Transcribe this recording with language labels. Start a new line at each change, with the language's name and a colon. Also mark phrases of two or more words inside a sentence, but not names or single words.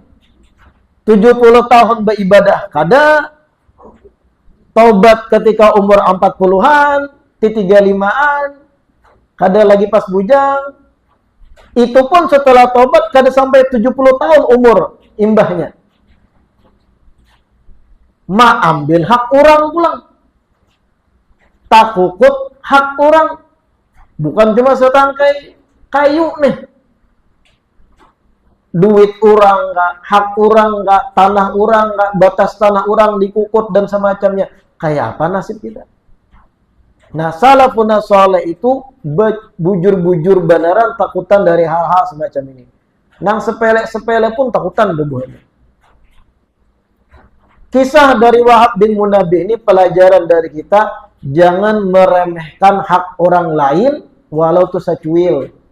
Banjar: 70 tahun beribadah kada, taubat ketika umur 40-an, 35-an, kada lagi pas bujang. Itu pun setelah taubat kada sampai 70 tahun umur imbahnya. Ma ambil hak orang pulang. Tak kukut hak orang.
Indonesian: Bukan cuma setangkai kayu nih. Duit orang enggak, hak orang enggak, tanah orang enggak, batas tanah orang dikukut dan semacamnya. Kayak apa nasib kita? Nah,
Banjar: salafun saleh itu bujur-bujur beneran takutan dari hal-hal semacam ini. Nang sepele-sepele pun takutan bebuahnya.
Indonesian: Kisah dari Wahab bin Munabbih ini pelajaran dari kita, jangan meremehkan hak orang lain walau itu secuil.